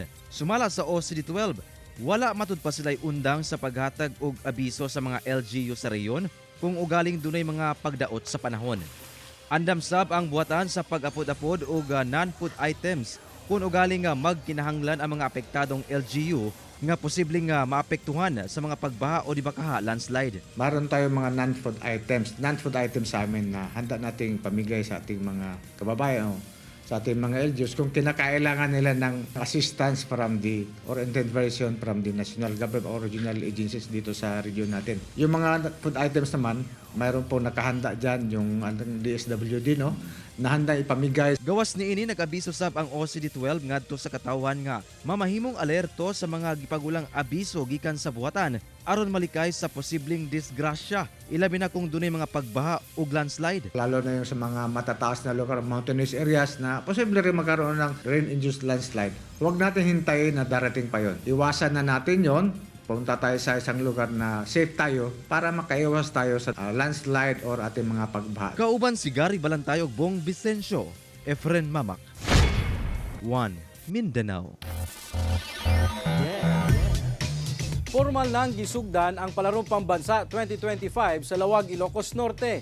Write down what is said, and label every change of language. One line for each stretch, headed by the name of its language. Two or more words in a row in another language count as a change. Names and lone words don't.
Cebuano: Sumala sa OCD-12, wala matud pa sila'y undang sa paghatag og abiso sa mga LGU sa reyon kung ugaling dunay mga pagdaot sa panahon. Andam sab ang buhatan sa pag-apod-apod og
English: non-food items
Cebuano: kung ugaling magkinahanglan ang mga apektadong LGU nga posibleng maapektuhan sa mga pagbaha o di bakaha landslide.
Filipino: Meron tayong mga
English: non-food items. Non-food items
Filipino: sa amin na handa nating pamigay sa ating mga kababayan o sa ating mga LGUs kung kinakailangan nila ng
English: assistance from the or intervention from the national government or regional agencies
Filipino: dito sa region natin. Yung mga food items naman, mayroon po nakahanda dyan yung DSWD, no? Na handa ipamigay.
Cebuano: Gawas niini nag-abiso sab ang OCD-12 ngadto sa katawan nga mamahimong alerto sa mga gipagulang abiso gikan sa buhatan aron malikay sa posibleng disgrasya ilabi na kung dunay mga pagbaha ug landslide.
Filipino: Lalo na yung sa mga matataas na lugar,
English: mountainous areas
Filipino: na posible rin magkaroon ng
English: rain-induced landslide.
Filipino: Huwag natin hintayin na darating pa yon. Iwasan na natin yon. Punta tayo sa isang lugar na safe tayo para makaiwas tayo sa landslide or ating mga pagbaha.
Cebuano: Kauban si Gary Balantay ug Bong Vicencio, Efren Mamak. 1 Mindanao. Formal nang gisugdan ang Palarong Pambansa 2025 sa Lawag, Ilocos Norte.